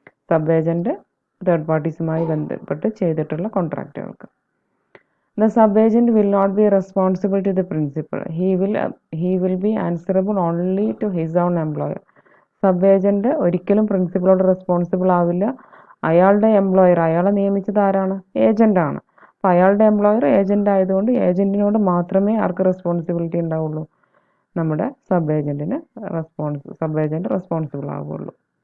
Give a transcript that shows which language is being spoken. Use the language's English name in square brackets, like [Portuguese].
[Malayalam] Sub-agent third പാർട്ടീസുമായി ബന്ധപ്പെട്ട് ചെയ്തിട്ടുള്ള കോൺട്രാക്റ്റുകൾക്ക്. [English] The sub-agent will not be responsible to the principal. He will be answerable only to his own employer. [Malayalam] Sub-agent ഒരിക്കലും പ്രിൻസിപ്പളോട് responsible ആവില്ല. അയാളുടെ employer, അയാളെ നിയമിച്ചത് ആരാണ്? ഏജൻ്റാണ്. അപ്പോൾ അയാളുടെ എംപ്ലോയർ ഏജൻ്റ് ആയതുകൊണ്ട് ഏജൻറ്റിനോട് മാത്രമേ ആർക്ക് റെസ്പോൺസിബിലിറ്റി ഉണ്ടാവുള്ളൂ? നമ്മുടെ സബ്-ഏജൻറ്റിന് സബ്-ഏജൻറ്റ് റെസ്പോൺസിബിൾ ആവുകയുള്ളൂ.